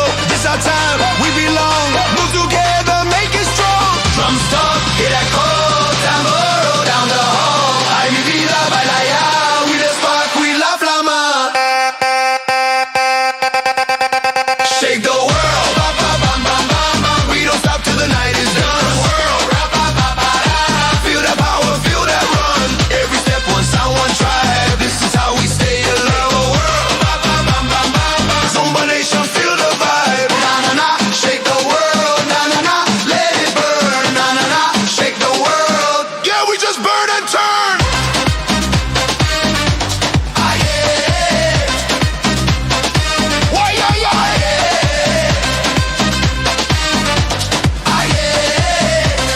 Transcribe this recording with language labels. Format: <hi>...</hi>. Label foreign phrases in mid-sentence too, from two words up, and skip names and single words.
<en>This our time, we belong. Move together, make it strong. Drums stop, hear that cold tambor down the hall.</en> <es>Ay mi vida, baila ya.</es> <en>We the spark, we</en> <es>la flama.</es> <en>Shake the world. Ba, ba, bam, bam, bam, bam. We don't stop till the night is done. World, ra, ba, ba, ba, da. Feel that power, feel that run. Every step, one sound, one tribe. This is how we stay alive. World, ba, ba, bam, bam, bam, bam. Zumba Nation, feel the vibe. Na na na, shake the world. Na na na, let it burn. Na na na, shake the world. Yeah, we just burn and turn. Ah yeah. Why yeah yeah. Ah yeah.</en>